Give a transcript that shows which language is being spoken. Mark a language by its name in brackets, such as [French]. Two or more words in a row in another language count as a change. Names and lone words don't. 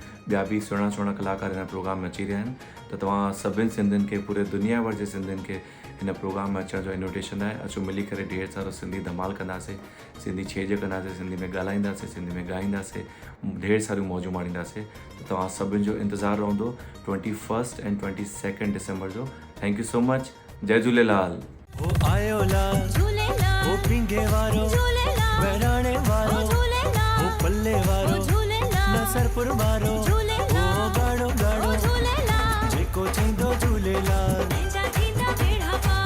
[Sindhi] ॿिया बि सुहिणा सुहिणा कलाकार हिन प्रोग्राम में अची रहिया आहिनि त तव्हां सभिनि सिंधियुनि खे पूरे दुनिया भर जे सिंधियुनि खे हिन प्रोग्राम में अचण जो इन्विटेशन आहे। अचो मिली करे ढेर सारो सिंधी धमाल कंदासीं, सिंधी छेॼ कंदासीं, सिंधी में ॻाल्हाईंदासीं, सिंधी में ॻाईंदासीं, ढेर सारियूं मौजूं माणींदासीं। त तव्हां सभिनि जो इंतज़ारु रहंदो 21 ऐं 22 डिसंबर जो। [English] thank you so much. जय झूलेलाल। [Sindhi] हो आयो लाल झूलेलाल हो पिंगे वारो झूलेलाल बहिराणे वारो झूलेलाल हो पल्ले वारो झूलेलाल नसरपुर वारो झूलेलाल हो गाड़ो गाड़ो झूलेलाल जेको चईंदो झूलेलाल पंहिंजा थींदा बेड़ा पार